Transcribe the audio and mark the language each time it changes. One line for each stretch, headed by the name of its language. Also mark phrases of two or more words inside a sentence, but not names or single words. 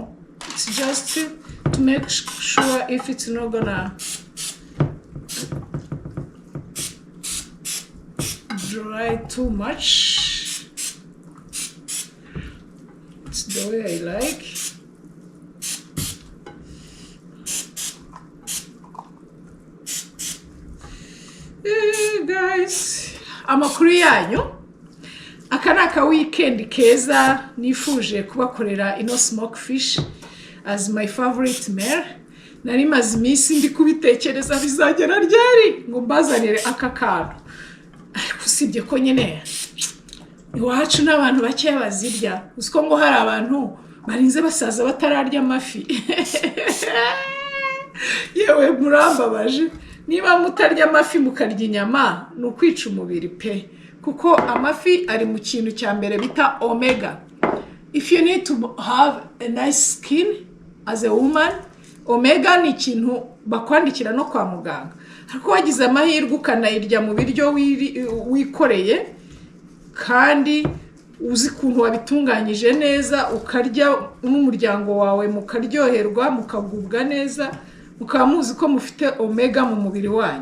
English: It's just to make sure if it's not gonna dry too much. It's the way I like. Guys,
Kinyarwanda: amakuru yanyu aka naka weekend keza nifuje kubakorera ino
English: smoke fish as my favorite meal.
Kinyarwanda: Nari maze iminsi ndi kubitekereza bizagera ryari ngo mbazanire aka kantu, ariko usibye ko nyine iwacu n'abantu bake bazirya. Uziko ngo hari abantu barinze basaza batararya amafi. Yewe murambabaje, niba mutarya amafi mukarya inyama ni ukwica umubiri pe, kuko amafi ari mu kintu cya mbere bita omega.
English: If you need to have a nice skin as a woman,
Kinyarwanda: omega ni ikintu bakwandikira no kwa muganga. Ariko wagize amahirwe ukanayirya mu biryo wikoreye kandi uzi kuntu wabitunganyije neza, ukarya n'umuryango wawe mukaryoherwa mukagubwa neza, mukaba muzi ko mufite omega mu mubiri wanyu.